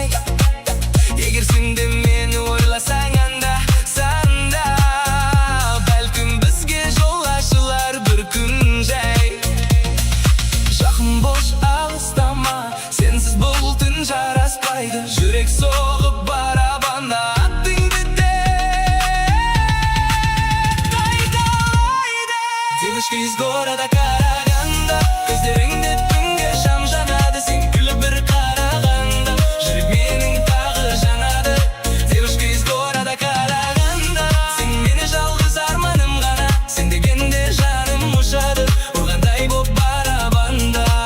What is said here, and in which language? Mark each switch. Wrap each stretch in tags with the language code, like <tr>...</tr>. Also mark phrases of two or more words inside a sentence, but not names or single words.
<kk>Егер сен де мені ойласаң анда санда, бәлкім бізге жол ашылар бір күн жай. Жақын бош алыстама, сенсіз бұл түн жараспайды. Жүрек соғып барабанда аттыңды тек қайталайды.</kk> <ru>Девочка из города Караганда,</ru> <kk>көздеріңде түнгі шам жанады. Сен күліп бір қарағанда жүрек менің тағы жанады.</kk> <ru>Девочка из города Караганда,</ru> <kk>сен мені жалғыз арманым ғана. Сен дегенде жаным ұшады, ұрғандай боп барабанда.</kk>